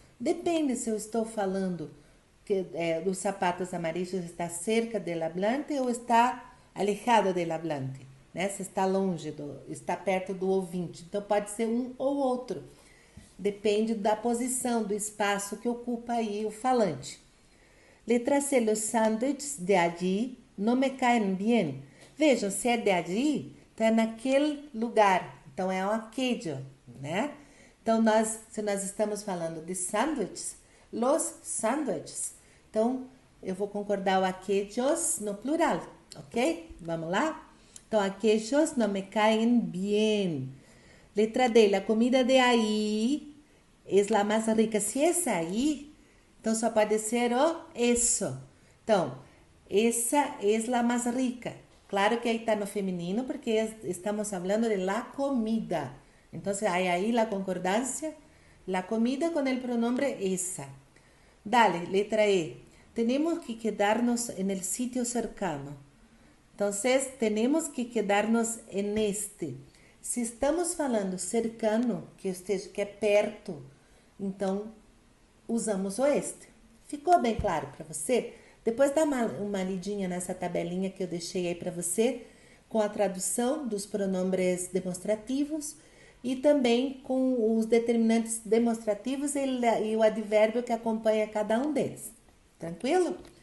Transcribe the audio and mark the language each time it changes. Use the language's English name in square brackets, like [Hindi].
[Portuguese] Depende se eu estou falando que os sapatos amarillos está [Spanish] cerca del hablante [Portuguese] ou está [Spanish] alejado del hablante. [Portuguese] né? Se está longe, está perto do ouvinte. Então pode ser um ou outro. Depende da posição, do espaço que ocupa aí o falante. Letra C, [Spanish] los sándwiches de allí no me caen bien. [Portuguese] Vejam, se é de allí, então é naquele lugar. Então é um aquello, né? Então, se nós estamos falando de sándwiches, los sándwiches. Então, eu vou concordar o aquellos no plural, ok? Vamos lá? Então, [Spanish] aquellos no me caen bien. [Portuguese] Letra D, [Spanish] la comida de ahí es la más rica. [Portuguese] Se é aí, então só pode ser o eso. Então, [Spanish] essa es la más rica. [Portuguese] Claro que aí está no feminino porque estamos [Spanish] hablando de la comida. Entonces hay ahí la concordancia, la comida con el pronombre esa. Dale, letra E. Tenemos que quedarnos en el sitio cercano. Entonces, tenemos que quedarnos en este. [Portuguese] Se estamos falando cercano, que é perto, então usamos o este. Ficou bem claro para você? Depois dá uma lidinha nessa tabelinha que eu deixei aí para você, com a tradução dos pronombres demonstrativos e também com os determinantes demonstrativos e o advérbio que acompanha cada um deles. Tranquilo?